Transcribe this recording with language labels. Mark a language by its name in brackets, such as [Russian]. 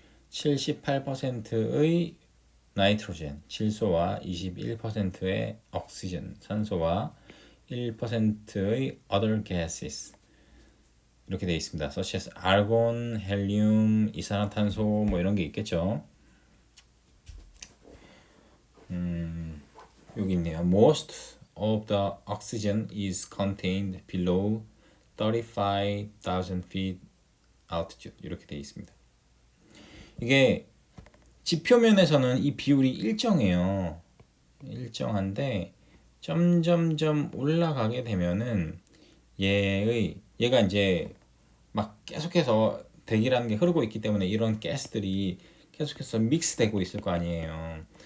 [Korean] 78%의 나이트로젠, 질소와 21%의 옥시전, 산소와 1%의 other gases 이렇게 되어 있습니다. [English] such as argon, [Korean] 헬륨, 이산화탄소 뭐 이런 게 있겠죠. 여기 있네요. [English] Most of the oxygen is contained below 35,000 feet altitude [Korean] 이렇게 되어 있습니다. 이게 지표면에서는 이 비율이 일정해요. 일정한데 점점점 올라가게 되면은 얘가 이제 막 계속해서 대기라는 게 흐르고 있기 때문에 이런 가스들이 계속해서 믹스되고 있을 거 아니에요.